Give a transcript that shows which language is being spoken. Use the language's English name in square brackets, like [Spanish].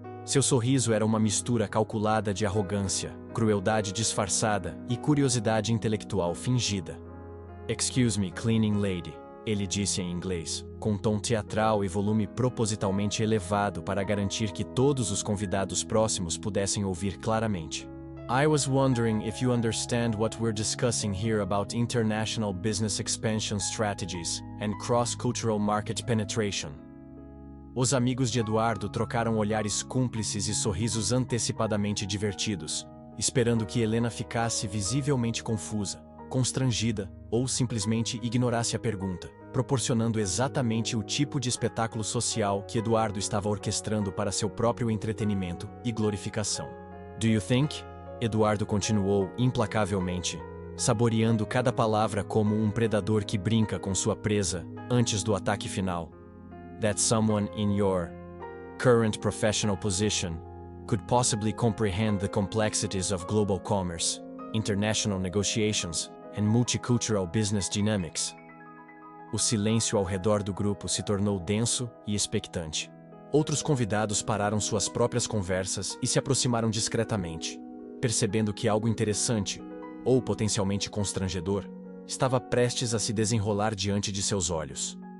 [Portuguese] Seu sorriso era uma mistura calculada de arrogância, crueldade disfarçada e curiosidade intelectual fingida. [English] "Excuse me, cleaning lady", [Portuguese] ele disse em inglês, com tom teatral e volume propositalmente elevado para garantir que todos os convidados próximos pudessem ouvir claramente. [English] "I was wondering if you understand what we're discussing here about international business expansion strategies and cross-cultural market penetration." [Portuguese] Os amigos de Eduardo trocaram olhares cúmplices e sorrisos antecipadamente divertidos, esperando que Helena ficasse visivelmente confusa, constrangida ou simplesmente ignorasse a pergunta, proporcionando exatamente o tipo de espetáculo social que Eduardo estava orquestrando para seu próprio entretenimento e glorificação. [English] "Do you think?" [Portuguese] Eduardo continuou implacavelmente, saboreando cada palavra como um predador que brinca com sua presa antes do ataque final. [English] "That someone in your current professional position could possibly comprehend the complexities of global commerce, international negotiations, and multicultural business dynamics?" [Portuguese] O silêncio ao redor do grupo se tornou denso e expectante. Outros convidados pararam suas próprias conversas e se aproximaram discretamente, percebendo que algo interessante, ou potencialmente constrangedor, estava prestes a se desenrolar diante de seus olhos.